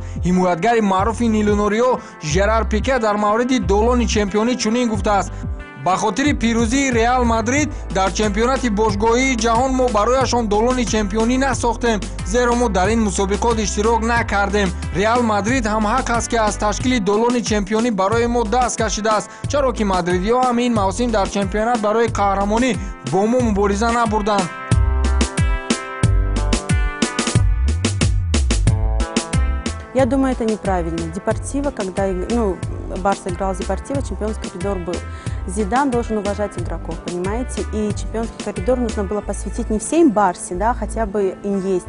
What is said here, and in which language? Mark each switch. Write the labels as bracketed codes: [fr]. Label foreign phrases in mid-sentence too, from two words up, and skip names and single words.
[tg] ҳимоятгари маъруфи миллионериҳо Жерар Пике дар мавриди долони чемпионӣ чунин гуфтааст: ба хотири пирӯзии Реал Мадрид дар чемпионати бошгоҳии ҷаҳон мо барояшон долони чемпионӣ насохтем, зеро мо дар ин мусобиқот иштирок накардем. Реал Мадрид ҳам ҳақ аст ки аз ташкили долони чемпионӣ барои мо даст кашидааст, чаро ки мадридиҳо ҳам ин мавсим дар чемпионат барои қаҳрамонӣ бо мо мубориза набурданд. [ru] Я думаю, это неправильно. Депортиво, когда Барса играл с Депортиво, чемпионский коридор был. Зидан должен уважать игроков, понимаете? И чемпионский коридор нужно было посвятить не всей Барсе, да, хотя бы Иньесте.